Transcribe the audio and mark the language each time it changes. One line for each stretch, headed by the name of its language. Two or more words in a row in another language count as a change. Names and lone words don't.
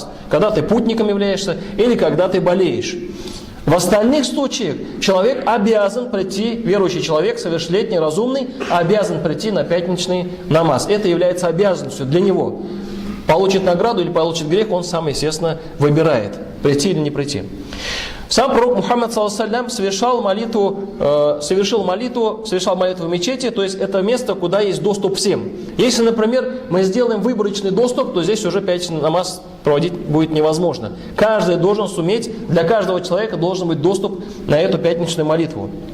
Russian: Когда ты путником являешься или когда ты болеешь. В остальных случаях человек обязан прийти, верующий человек, совершеннолетний, разумный, обязан прийти на пятничный намаз. Это является обязанностью для него. Получит награду или получит грех, он сам, естественно, выбирает, прийти или не прийти. Сам пророк Мухаммад,
Arabic: صلى الله عليه وسلم,
Russian: совершил молитву в мечети, то есть это место, куда есть доступ всем. Если, например, мы сделаем выборочный доступ, то здесь уже пятничный намаз проводить будет невозможно. Каждый должен суметь, для каждого человека должен быть доступ на эту пятничную молитву.